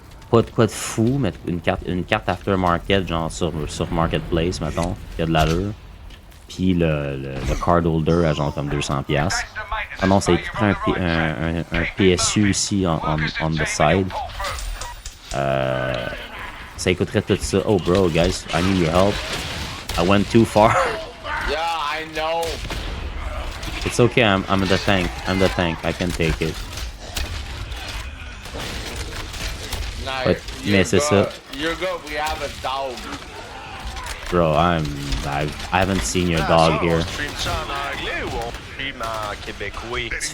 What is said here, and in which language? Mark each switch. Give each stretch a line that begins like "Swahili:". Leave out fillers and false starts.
French: Pas de quoi de fou, mais une carte aftermarket, genre sur Marketplace, mettons, qui a de l'allure. Puis le card holder à genre comme 200$. Ah non, ça coûterait un PSU aussi
English: on the side.
French: Ça coûterait tout ça.
English: Oh bro, guys, I need your help. I went too far. Yeah, I know. It's okay, I'm the tank. I'm the tank. I can take it. Nice.
French: Ouais, mais c'est ça.
English: You're good, we have a dog. Bro, I haven't seen your dog here.
French: On stream ça en anglais ou on stream en québécois?